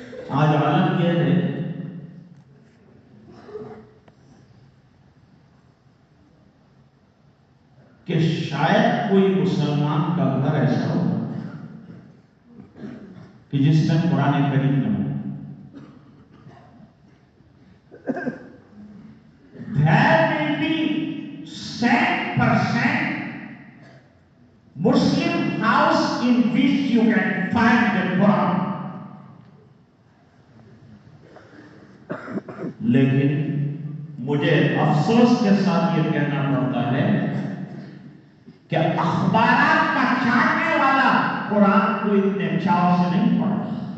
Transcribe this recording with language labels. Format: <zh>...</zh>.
<ur>آج عالم یہ ہے کہ شاید کوئی مسلمان کا گھر ایسا ہو کہ جس میں قرآن کریم نہ ہو.</ur> <en>There will be 100% Muslim house in which you can find the Quran.</en> <ur>لیکن مجھے افسوس کے ساتھ یہ کہنا پڑتا ہے کہ اخبارات کا چھاپنے والا قرآن کو اتنے چاو سے نہیں پڑھتا.</ur>